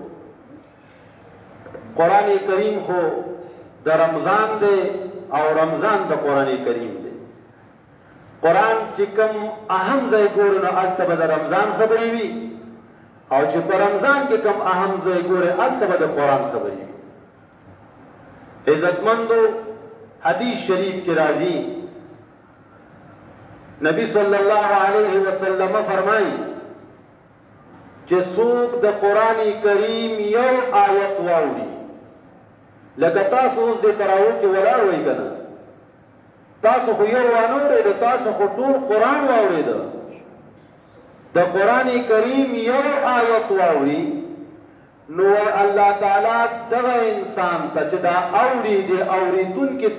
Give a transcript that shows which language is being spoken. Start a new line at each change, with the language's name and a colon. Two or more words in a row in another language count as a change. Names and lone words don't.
Pashto: قرآن کریم خو د رمضان دی او رمضان د قرآن کریم دی قرآن چې کوم اهم ځای ګورو نو هلته به د رمضان خبرې وي او چې په رمضان کې کوم اهم ځای ګورې هلته به د قرآن خبرې وي عزتمندو حدیث شریف کی راضی نبی
Arabic: صلی اللہ علیہ وسلم
Pashto: فرمائی چې څوک د قرآن کریم یو آیت واوري لکه تاسو اوس د تراویح کې ولاړ وئ کنه تاسو خو یو وانورئ تاسو خو ټول قرآن واورئ د قرآن کریم یو آیت واوري نو الله تعالی دغه انسان ته چې دا اوري دی اوریدونکي ته